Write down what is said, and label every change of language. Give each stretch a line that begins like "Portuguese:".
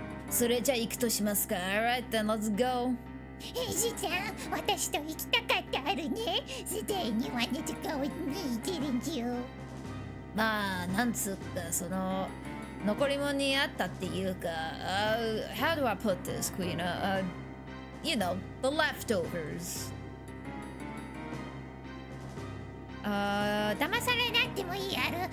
Japanese: それじゃあ行くとしますか。
English: Alright, then let's go.
Japanese: じいちゃん、私と行きたかったあるね。
English: Today you wanted to go with me, didn't you?
Japanese: まあ、なんつうか、その、残り物にあったっていうか、
English: how do I put this, Queen? You know, the leftovers.
Japanese: 騙されなくてもいいある。